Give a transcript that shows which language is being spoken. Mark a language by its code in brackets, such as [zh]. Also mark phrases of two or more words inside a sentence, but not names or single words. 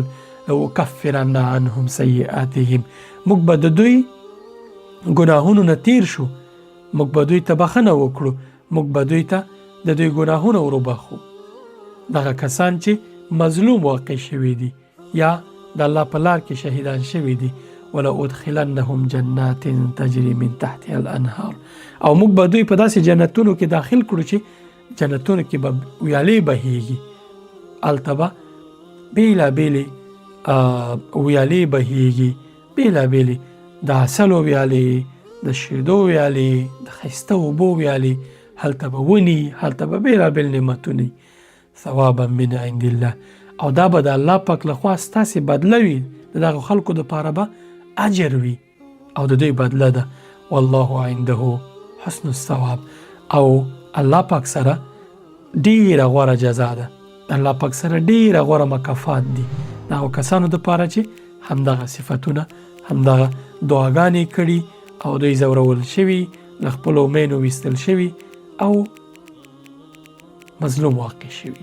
[ar] لأکفرن عنهم سیئاتهم، [ps] موږ به د دوی ګناهونو نه تیر شو، موږ به دوی ته بخښنه وکړو، موږ به دوی ته د دوی ګناهونه وروبخو. دغه کسان چې مظلوم واقع شوي دي یا د الله په لار کې شهیدان شوي دي. [ar] ولا ادخلنهم جنات تجري من تحتها الانهار، [ps] او موږ به دوی په داسې جنتونو کې داخل کړو چې جنتونو کې به ویالې بهیږي، هلته به بېلابېلې ویالې بهیږي، بېلابېلې د عسلو ویالې، د شیدو ویالې، د ښایسته اوبو ویالې، هلته به ونی، هلته به بېلابېل نعمتونه وي. [ar] ثوابا من عند الله، [ps] او دا به د الله پاک لخوا ستاسې بدله وي، د دغو خلکو دپاره به اجر وي او د دوی بدله ده. [ar] والله عنده حسن الثواب، [ps] او الله پاک سره ډیره غوره جزا ده، الله پاک سره ډیره غوره مکافات دي دغو کسانو دپاره چې همدغه صفتونه، همدغه دعاګانې کړي او دوی ځورول شوي، له خپلو مینو ویستل شوي او مظلوم واقع شوي.